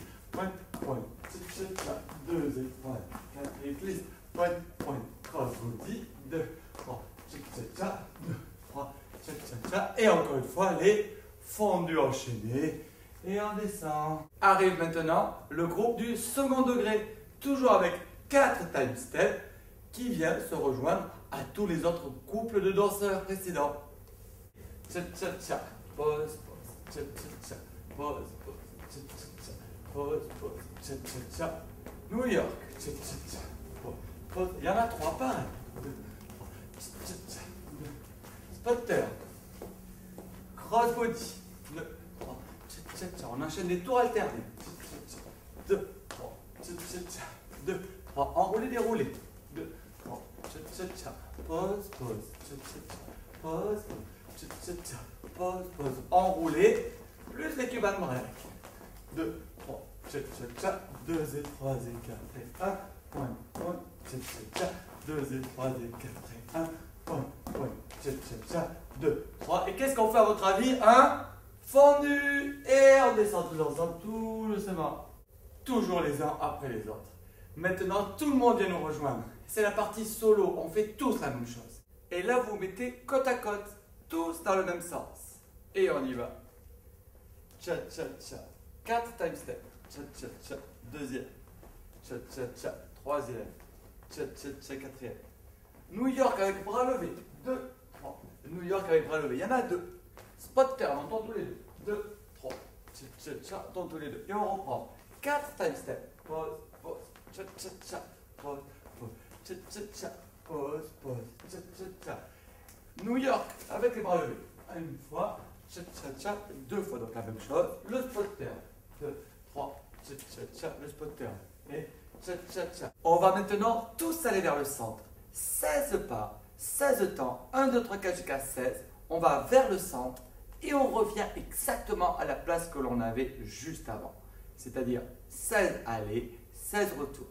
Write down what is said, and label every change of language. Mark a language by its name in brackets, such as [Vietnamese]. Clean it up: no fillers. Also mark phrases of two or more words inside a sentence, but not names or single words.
[French] Point, point, cha, cha, cha. 2 et 3 et 4 et glisse. Point, point, [English] cross body. 2, 3, [French] cha, cha, cha. 2, 3, cha, cha, cha. Et encore une fois, les fondus enchaînés. Et on descend. Arrive maintenant le groupe du second degré, toujours avec 4 [English] time steps [French] qui vient se rejoindre à tous les autres couples de danseurs précédents. Cha cha cha, pause, pause, cha cha cha, pause, pause, cha cha cha, pause, pause, cha cha cha. New York, cha cha cha, pause, pause. Il y en a 3 pareil. 2, 3, cha cha cha. Spotter, [English] cross body. [French] 2, 3, cha cha cha. On enchaîne des tours alternés. 2, 3, cha cha cha. 2, 3, enroulé, déroulé. 2, 3, cha cha cha. Pause, pause, cha cha cha. Pause, pause. Pause, pause, enroulé, plus les cubanes break. 2, 3, cha cha cha, 2 et 3 et 4 et 1, point, point, cha cha cha, 2 et 3 et 4 et 1, point, point, cha cha cha, 2, 3. Et qu'est-ce qu'on fait à votre avis? Un fondu. Et on descend tous ensemble, tout doucement. Toujours les uns après les autres. Maintenant, tout le monde vient nous rejoindre. C'est la partie solo, on fait tous la même chose. Et là, vous mettez côte à côte. Tous dans le même sens. Et on y va. Cha cha cha. [English] 4 time steps. [French] Cha cha cha. Deuxième. Cha cha cha. Troisième. Cha cha cha. Quatrième. New York avec bras levés. 2, 3. New York avec bras levés. Il y en a 2. Spotter, on entend tous les deux. 2, 3. Cha cha cha. On entend tous les deux. Et on reprend. 4 [English] time steps. [French] Pause, pause. Cha cha cha. Pause, pause. Cha cha cha. Pause, pause. Cha cha cha. New York avec les bras levés. Une fois, cha cha cha, 2 fois, donc la même chose. Le spotter. 2, 3, cha cha cha, le spotter. Et cha cha cha. On va maintenant tous aller vers le centre. 16 pas, 16 temps. 1, 2, 3, 4 jusqu'à 16. On va vers le centre et on revient exactement à la place que l'on avait juste avant. C'est-à-dire 16 allées, 16 retours.